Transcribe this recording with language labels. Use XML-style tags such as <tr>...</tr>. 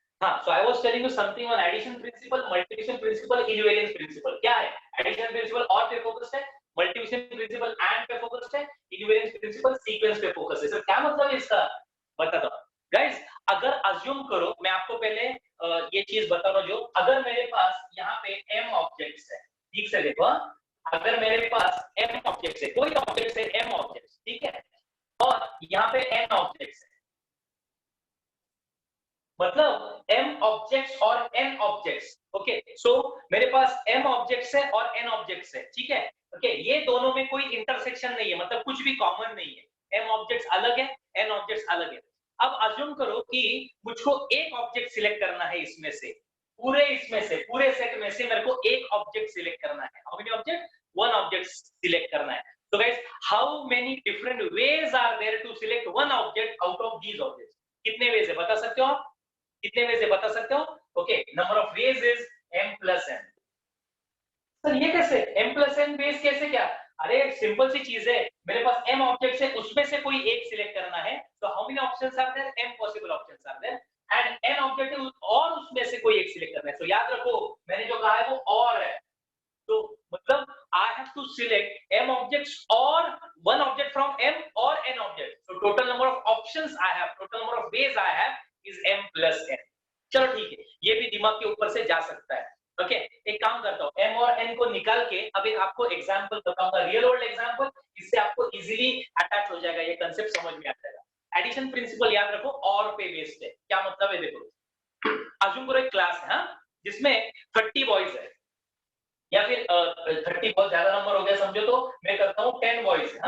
<en>हाँ, so I was telling you something on addition principle, multiplication principle, invariance principle.</en> <hi>क्या है? Addition principle और पे फोकस्ड है, multiplication principle and पे फोकस्ड है, invariance principle sequence पे फोकस्ड है. सर क्या मतलब है इसका? बताता हूँ. गाइस, अगर अज्यूम करो, मैं आपको पहले ये चीज बता रहा हूँ, जो अगर मेरे पास यहाँ पे m ऑब्जेक्ट्स है. ठीक से देखो, अगर मेरे पास m ऑब्जेक्ट्स है, कोई ऑब्जेक्ट्स है m ऑब्जेक्ट्स, ठीक है, और यहाँ पे n ऑब्जेक्ट्स है, मतलब m ऑब्जेक्ट्स और n ऑब्जेक्ट्स. ओके, सो मेरे पास m ऑब्जेक्ट्स है और n ऑब्जेक्ट्स है. ठीक है, ओके, ये दोनों में कोई इंटरसेक्शन नहीं है, मतलब कुछ भी कॉमन नहीं है. m ऑब्जेक्ट्स अलग है, n ऑब्जेक्ट्स अलग है. अब अज्यूम करो कि मुझको एक ऑब्जेक्ट सिलेक्ट करना है इसमें से, पूरे सेट में से मेरे को एक ऑब्जेक्ट सिलेक्ट करना है.</hi> <en>How many object?</en> <hi>One object select करना है.</hi> <en>So guys, how many different ways are there to select one object out of these objects?</en> <hi>कितने ways है बता सकते हो आप? कितने ways है बता सकते हो?</hi> <en>Okay, number of ways is m plus n.</en> <hi>Sir ये कैसे m plus n ways कैसे? क्या? अरे सिंपल सी चीज है, मेरे पास m ऑब्जेक्ट्स है, उसमें से कोई एक सिलेक्ट करना है. तो</hi> <en>how many options are there?</en> <hi>m possible options are there, and n object है और उसमें से कोई एक सिलेक्ट करना है। तो याद रखो मैंने जो कहा है वो और है, तो मतलब</hi> <en>I have to select m objects or one object from m or n objects. So total number of options I have, total number of ways I have is m plus n.</en> <hi>चलो ठीक है, ये भी दिमाग के ऊपर से जा सकता है। ओके, एक काम करता हूँ, m और n को निकाल के अब एक आपको एग्जांपल बताऊंगा, रियल वर्ल्ड एग्जांपल, इससे आपको इजीली अटैच हो जाएगा, ये कांसेप्ट समझ में आ जाएगा। एडिशन प्रिंसिपल याद रखो और पे बेस्ड है। क्या मतलब है देखो, अज्यूम करो एक क्लास है जिसमें 30 बॉयज है, या फिर 30 बहुत ज्यादा नंबर हो गया समझो, तो मैं करता हूँ 10 बॉयज।</hi>